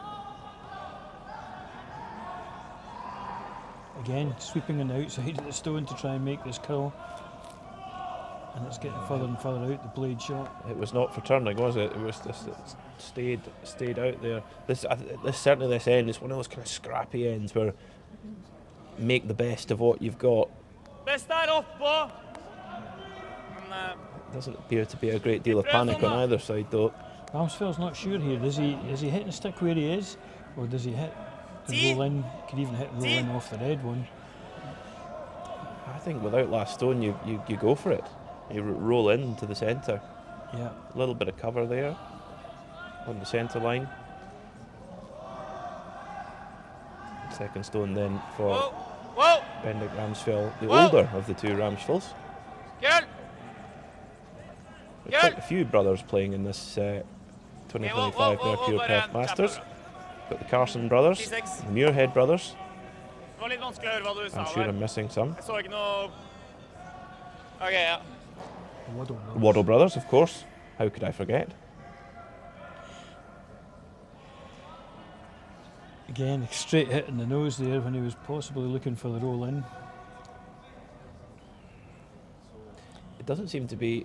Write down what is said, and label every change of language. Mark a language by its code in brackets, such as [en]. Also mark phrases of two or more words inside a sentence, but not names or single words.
[en] Again, sweeping on the outside of the stone to try and make this curl, and it's getting further and further out the blade shot. It was not for turning, was it? It was just it stayed out there. This certainly this end is one of those kind of scrappy ends where make the best of what you've got. [no] Best er oppå. Men [en] Doesn't appear to be a great deal of panic on either side though. Ramsfjell's not sure here. Is he hitting the stick where he is, or does he hit and See? roll in? Could even hit and roll See? in off the red one. I think without last stone, you go for it. You roll into the centre. Yeah. A little bit of cover there on the centre line. Second stone then for whoa. Whoa. Bendik Ramsfjell, the Whoa. older of the two Ramsfells. Kjell. There's quite a few brothers playing in this 2025 Mercure Perth Masters. Got the Carson brothers, 10-6. the Muirhead brothers. [no] Det var litt vanskelig å høre hva du sa [en] I'm sure [no] der. [en] I'm missing some. [no] Jeg så ikke noe. OK, ja. [en] Waddle. The Waddle brothers, of course. How could I forget? Again, straight hit in the nose there when he was possibly looking for the roll in. It doesn't seem to be